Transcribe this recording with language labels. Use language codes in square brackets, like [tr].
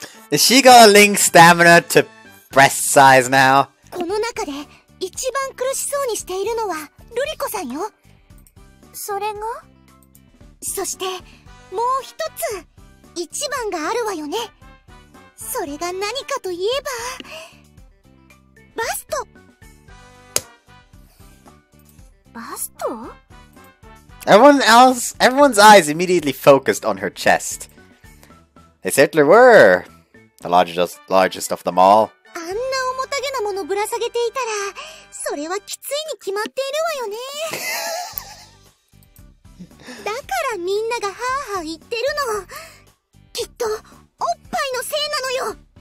[en] Is she got a link stamina to breast size now? [ja] この中で一番苦しそうにしているのはルリコさんよ。それが？そしてもう一つ一番があるわよね。それが何かといえばバスト。バスト？ [en] Everyone's eyes immediately focused on her chest. They certainly were the largest of them all. [ja] あんな重たげなものぶら下げていたら、それはきついに決まっているわよね。だからみんながハーハー言ってるの。きっとおっぱいのせいなのよ。